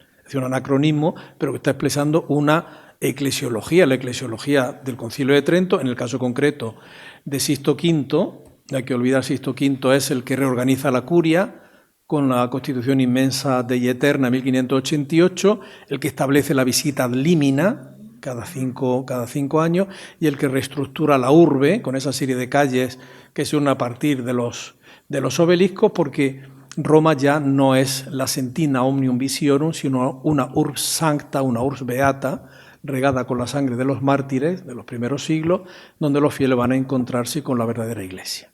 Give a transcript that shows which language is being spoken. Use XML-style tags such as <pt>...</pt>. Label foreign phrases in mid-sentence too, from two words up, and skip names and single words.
<es>Es decir, un anacronismo, pero que está expresando una eclesiología, la eclesiología del Concilio de Trento, en el caso concreto de Sixto V. No hay que olvidar, Sixto V es el que reorganiza la curia, con la Constitución Inmensa Dei Eterna, 1588, el que establece la visita</es> <la>ad limina</la> <es>cada cinco años y el que reestructura la urbe con esa serie de calles que se unen a partir de los obeliscos, porque Roma ya no es la</es> <la>sentina omnium visiorum,</la> <es>sino una</es> <la>urbs sancta,</la> <es>una</es> <la>urbs beata,</la> <es>regada con la sangre de los mártires de los primeros siglos, donde los fieles van a encontrarse con la verdadera Iglesia.</es>